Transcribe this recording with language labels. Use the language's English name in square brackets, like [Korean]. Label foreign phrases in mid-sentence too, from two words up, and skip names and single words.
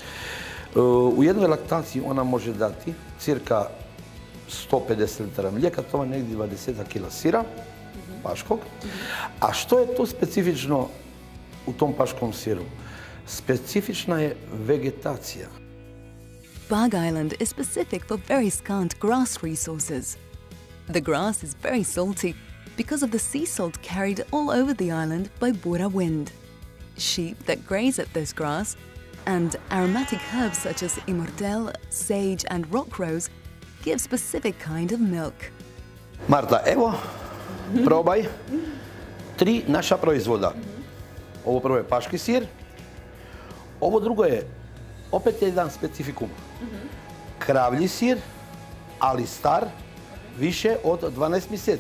[Croatian] U jednoj laktaciji ona može dati cirka 150 litara mlijeka, to je negdje 20 kg sira paškog. A što je tu specifično u tom paškom siru? Specifična je vegetacija. [English] Pag Island is specific for very scant grass resources. The grass is very salty because of the sea salt carried all over the island by Bura wind. Sheep that graze at this grass and aromatic herbs such as immortelle, sage and rock rose give specific kind of milk. [Croatian] Marta, evo, probaj 3 naša proizvoda. Ovo prvo je paški sir, ovo drugo je opet jedan specifikum. Kravlji sir, ali star, više od 12 mjeseci.